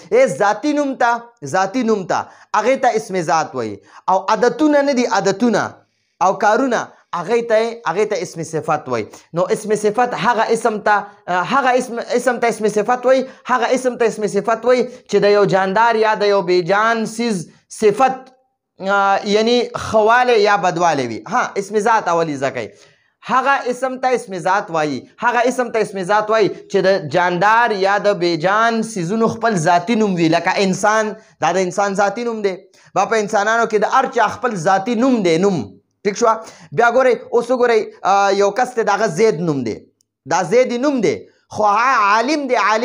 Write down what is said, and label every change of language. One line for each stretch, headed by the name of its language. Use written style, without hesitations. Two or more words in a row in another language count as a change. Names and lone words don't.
Pashto: ذاتی نوم ته هغې ته اسم ذات وای، او عادتونه نه دي، عادتونه او کارونه هغې ته اسم صفت وای. نو اسم صفت هغه اسم ته اسم صفت وای، هغه اسم ته اسم صفت وای چې د یو جاندار یا د یو بیجان سیز صفت یعنی خواله یا بدواله وي. ها اسم ذات اولی ځکه هغه اسم ته اسم ذات وایي، هغه اسم ته اسم ذات وایي چې د جاندار یا د بیجان سیزونو خپل ذاتی نوم وي. لکه انسان، دا د انسان ذاتی نوم دی. په انسانانو کې د هر چا خپل ذاتی نوم دی، نوم. ٹھیک شو؟ بیا ګورئ اوس وګورئ یو کس دی، د هغه زید نوم دی، دا زید نوم دی، خو عالم دی، عالم.